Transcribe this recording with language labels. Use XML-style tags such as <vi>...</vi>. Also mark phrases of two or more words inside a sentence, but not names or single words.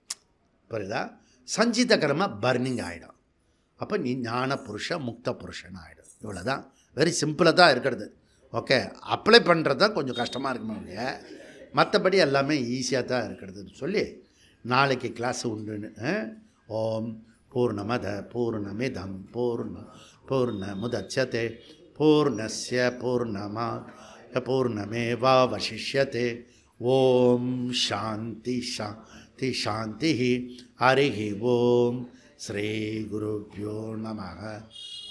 <ta>புரியுதா? சஞ்சித கர்மா பர்னிங் ஆகிடும். அப்போ நீ ஞான புருஷன் முக்த புருஷன் ஆகிடும். இவ்வளோ தான்,</ta> <en>very simple</en> <ta>தான் இருக்கிறது. ஓகே, அப்ளை பண்ணுறது தான் கொஞ்சம் கஷ்டமாக இருக்குமா இல்லையா? மற்றபடி எல்லாமே ஈஸியாக தான் இருக்கிறதுன்னு சொல்லி நாளைக்கு கிளாஸ் உண்டுன்னு.</ta> <sa>ओम् पूर्णमदः पूर्णमिदं पूर्णमुदच्यते पूर्णस्य पूर्णमेवावशिष्यते. ओम् शान्तिः शान्तिः शान्तिः. हरिः ओम्। श्री गुरुभ्यो नमः.</sa>